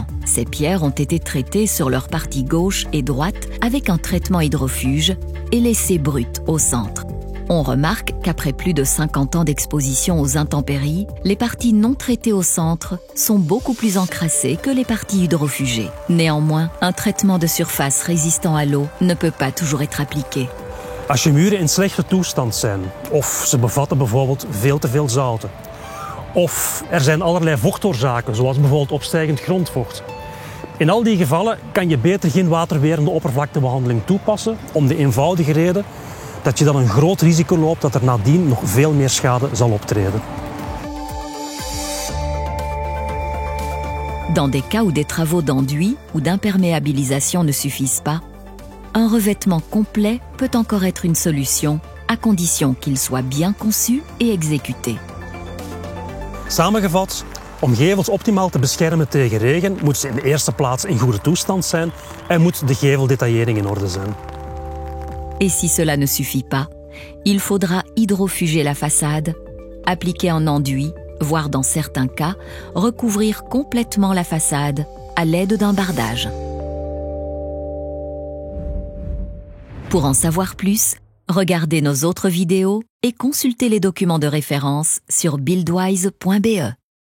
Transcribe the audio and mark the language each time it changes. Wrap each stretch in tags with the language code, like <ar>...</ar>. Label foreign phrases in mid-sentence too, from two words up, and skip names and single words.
<fr>Ces pierres ont été traitées sur leur partie gauche et droite avec un traitement hydrofuge et laissées brutes au centre. On remarque qu'après plus de 50 ans d'exposition aux intempéries, les parties non traitées au centre sont beaucoup plus encrassées que les parties hydrofugées. Néanmoins, un traitement de surface résistant à l'eau ne peut pas toujours être appliqué.</fr> <nl>Als je muren in slechte toestand zijn, of ze bevatten bijvoorbeeld veel te veel zouten, of er zijn allerlei vochtoorzaken, zoals bijvoorbeeld opstijgend grondvocht. In al die gevallen kan je beter geen waterwerende oppervlaktebehandeling toepassen, om de eenvoudige reden dat je dan een groot risico loopt dat er nadien nog veel meer schade zal optreden.</nl> <fr>Dans des cas où des travaux d'enduit ou d'imperméabilisation ne suffisent pas, un revêtement complet peut encore être une solution à condition qu'il soit bien conçu et exécuté.</fr> <nl>Samengevat, om gevels optimaal te beschermen tegen regen, moeten ze in de eerste plaats in goede toestand zijn en moet de geveldetaillering in orde zijn.</nl> <fr>Et si cela ne suffit pas, il faudra hydrofuger la façade, appliquer un enduit, voire dans certains cas, recouvrir complètement la façade à l'aide d'un bardage. Pour en savoir plus, regardez nos autres vidéos et consultez les documents de référence sur buildwise.be.</fr>